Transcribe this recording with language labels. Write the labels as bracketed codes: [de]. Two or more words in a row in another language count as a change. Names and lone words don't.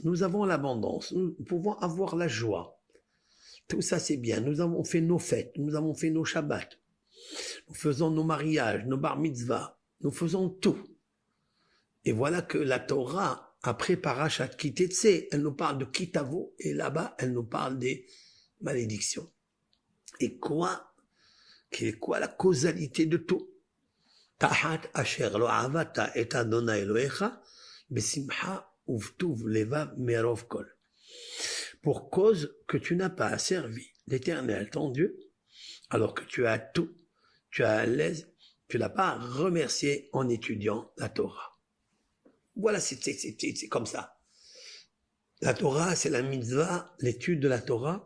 [fr] Nous avons l'abondance, nous pouvons avoir la joie. Tout ça c'est bien, nous avons fait nos fêtes, nous avons fait nos shabbats, nous faisons nos mariages, nos bar mitzvahs, nous faisons tout. Et voilà que la Torah, après Parashat Ki Tetsé, elle nous parle de Kitavo, et là-bas, elle nous parle des malédictions. Et quelle est quoi la causalité de tout? [he] תחת אשר לא עבדת את אדוני אלוהיך בשמחה ובטוב לבב מרב כל. [fr] Pour cause que tu n'as pas servi l'Éternel, ton Dieu, alors que tu as tout, tu as à l'aise, tu l'as pas remercié en étudiant la Torah. Voilà, c'est comme ça. La Torah, c'est la mitzvah, l'étude de la Torah.